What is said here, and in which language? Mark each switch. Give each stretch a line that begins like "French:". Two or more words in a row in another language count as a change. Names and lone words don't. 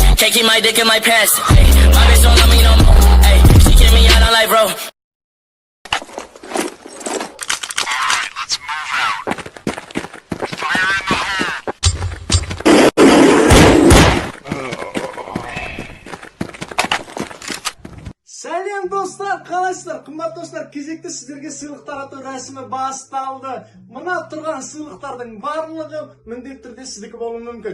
English: Can't keep my dick in my pants. Ay, my bitch don't love me no more. Ay, she kick me out on life, bro. Let's move out. Fire in the hole.
Kazakh: Сәлем достар, қалайсыздар? Қымбат достар, кезекті сіздерге сыйлық тарату рәсімі басталды. Мына тұрған сыйлықтардың барлығы міндетті түрде сіздікі болуы мүмкін.